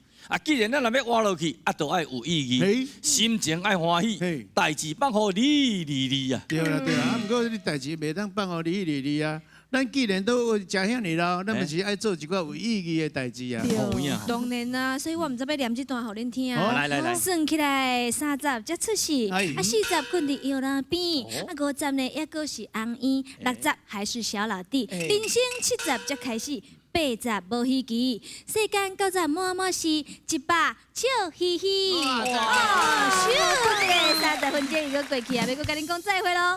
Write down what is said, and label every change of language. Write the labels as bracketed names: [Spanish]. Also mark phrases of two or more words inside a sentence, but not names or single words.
[Min Nan Chinese] 啊，既然咱若要活落去，啊，就爱有意义，心情爱欢喜，代志放互你啊。对啦对啦，啊，不过你代志袂当放互你啊。咱既然都食遐尼老，咱就是爱做一寡有意义的代志啊。当然啦，所以我唔知要念这段互恁听。来，算起来30才出世，啊40困伫摇篮边，啊50呢也阁是红衣，60还是小老弟，人生70才开始。80无稀奇，世间90满是100笑嘻嘻。咻，这个30分钟又过去啊，要搁甲恁讲再会咯。